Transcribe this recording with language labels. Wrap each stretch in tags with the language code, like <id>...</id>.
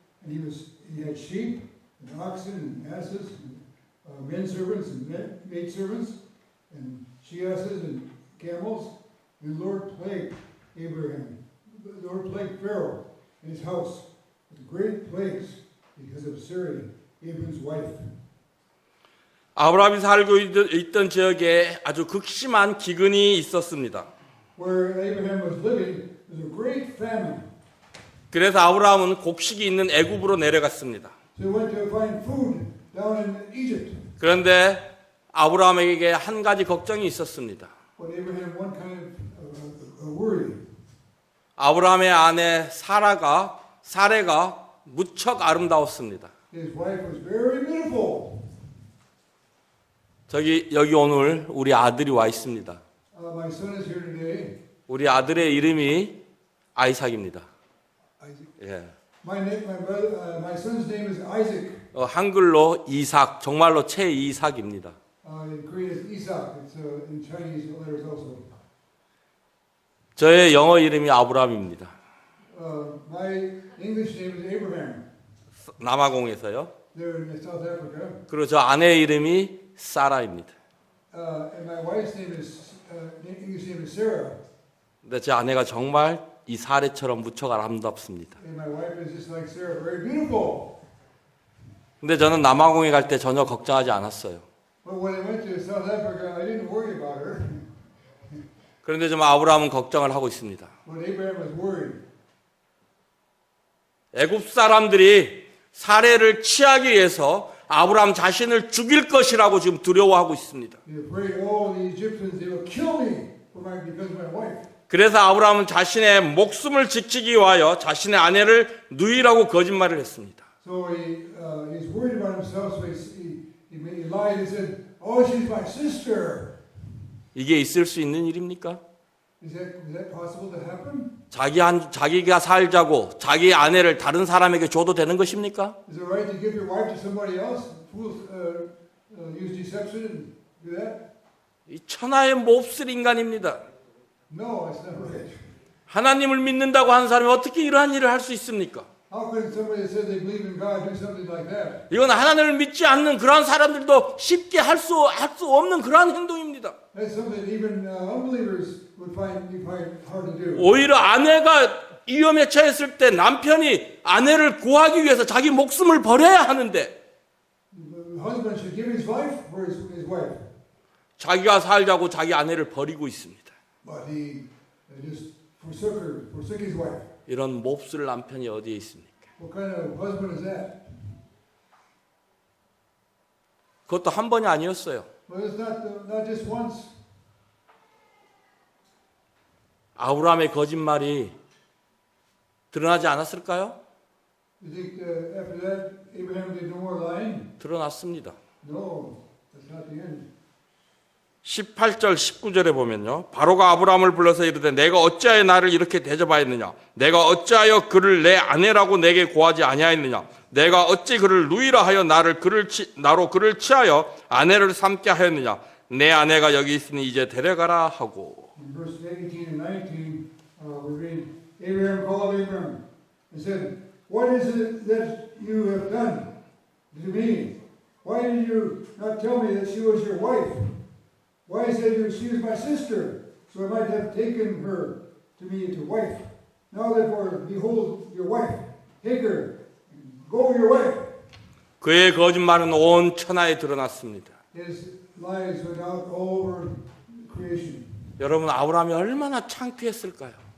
<en>And he had sheep and oxen and asses, and men servants and maid servants, and she asses and camels. And the Lord plagued Abraham. The Lord plagued Pharaoh and his house with great plagues because of Sarai, Abraham's wife.</en> <ko>아브라함이 살고 있던 지역에 아주 극심한 기근이 있었습니다.</ko> <en>Where Abraham was living, there was a great famine.</en> <ko>그래서 아브라함은 곡식이 있는 애굽으로 내려갔습니다.</ko> <en>So he went to find food down in Egypt.</en> <ko>그런데 아브라함에게 한 가지 걱정이 있었습니다.</ko> <en>But Abraham had one kind of worry.</en> <ko>아브라함의 아내 사레가 무척 아름다웠습니다.</ko> <en>His wife was very beautiful.</en> <ko>여기 오늘 우리 아들이 와 있습니다.</ko> <en>My son is here today.</en> <ko>우리 아들의 이름이 아이삭입니다.</ko> <en>Isaac.</en> <ko>예.</ko> <en>My son's name is Isaac.</en> <ko>한글로 이삭, 정말로 최이삭입니다.</ko> <en>In Korean it's Isaac. It's in Chinese letters also.</en> <ko>저의 영어 이름이 아브라함입니다.</ko> <en>My English name is Abraham.</en> <ko>남아공에서요.</ko> <en>They're in South Africa.</en> <ko>그리고 저 아내의 이름이 사라입니다.</ko> <en>And my wife's name is English name is Sarah.</en> <ko>근데 제 아내가 정말 이 사례처럼 무척 아름답습니다.</ko> <en>And my wife is just like Sarah, very beautiful.</en> <ko>근데 저는 남아공에 갈 때 전혀 걱정하지 않았어요.</ko> <en>But when I went to South Africa, I didn't worry about her.</en> <ko>그런데 좀 아브라함은 걱정을 하고 있습니다.</ko> <en>But Abraham was worried.</en> <ko>애굽 사람들이 사례를 취하기 위해서 아브라함 자신을 죽일 것이라고 지금 두려워하고 있습니다.</ko> <en>He's afraid, oh, the Egyptians, they will kill me because of my wife.</en> <ko>그래서 아브라함은 자신의 목숨을 지키기 위하여 자신의 아내를 누이라고 거짓말을 했습니다.</ko> <en>So he's worried about himself, so he lied and said, oh, she's my sister.</en> <ko>이게 있을 수 있는 일입니까?</ko> <en>Is that possible to happen?</en> <ko>자기가 살자고 자기 아내를 다른 사람에게 줘도 되는 것입니까?</ko> <en>Is it right to give your wife to somebody else? Fools use deception and do that?</en> <ko>이 천하의 몹쓸 인간입니다.</ko> <en>No, that's not right.</en> <ko>하나님을 믿는다고 하는 사람이 어떻게 이러한 일을 할 수 있습니까?</ko> <en>How could somebody that says they believe in God do something like that?</en> <ko>이건 하나님을 믿지 않는 그러한 사람들도 쉽게 할 수 없는 그러한 행동입니다.</ko> <en>That's something even unbelievers would find hard to do.</en> <ko>오히려 아내가 위험에 처했을 때 남편이 아내를 구하기 위해서 자기 목숨을 버려야 하는데</ko> <en>The husband should give his life for his wife,</en> <ko>자기가 살자고 자기 아내를 버리고 있습니다.</ko> <en>but he just forsook his wife.</en> <ko>이런 몹쓸 남편이 어디에 있습니까?</ko> <en>What kind of husband is that?</en> <ko>그것도 한 번이 아니었어요.</ko> <en>Well, it's not just once.</en> <ko>아브라함의 거짓말이 드러나지 않았을까요?</ko> <en>You think after that Abraham did no more lying?</en> <ko>드러났습니다.</ko> <en>No, that's not the end.</en> <ko>18절 19절에 보면요. 바로가 아브라함을 불러서 이르되 내가 어찌하여 나를 이렇게 대접하였느냐? 내가 어찌하여 그를 내 아내라고 내게 고하지 아니하였느냐? 내가 어찌 그를 누이라 하여 나로 그를 취하여 아내를 삼게 하였느냐? 내 아내가 여기 있으니 이제 데려가라 하고.</ko> <en>In verse 18 and 19, we read, Abraham called Abram and said, what is it that you have done to me? Why did you not tell me that she was your wife? Why said you she was my sister, so I might have taken her to me to wife? Now therefore, behold your wife. Take her, go your way.</en> <ko>그의 거짓말은 온 천하에 드러났습니다.</ko> <en>His lies went out all over creation.</en> <ko>여러분 아브라함이 얼마나 창피했을까요?</ko>